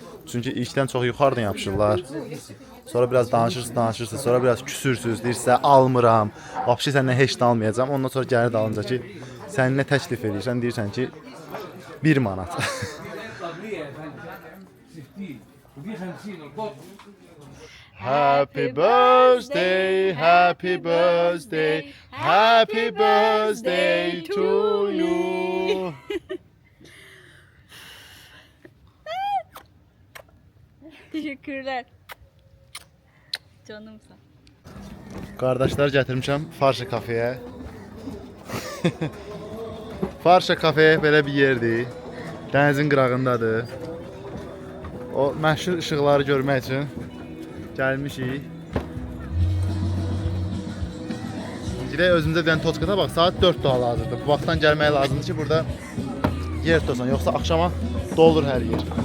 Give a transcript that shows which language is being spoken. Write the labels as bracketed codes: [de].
[az] Çünki ilkdən çox yuxarıdan yapışırlar. Sonra biraz danışırsınız, sonra biraz küsürsünüz, deyirsə almıram, vapşi səndən heç də almayacam. Ondan sonra gəlir dalınca ki, sən nə təklif edirsən, deyirsən ki, 1 manat. [en] Happy birthday, happy birthday, happy birthday to you. [tr] Teşekkürler. [az] Təşəkkürlər. Canımsan. Qardaşlar gətirmişəm Farşa kafeyə. Farşa kafe belə bir yerdir. Dənizin qırağındadır. O məşhur işıqları görmək üçün gəlmişik. Girək özümüzə bir dənə toçkada bax, saat 4 daha lazımdır. Bu vaxtdan gəlmək lazımdır ki, burada yer tutsan, yoxsa axşama dolur hər yer.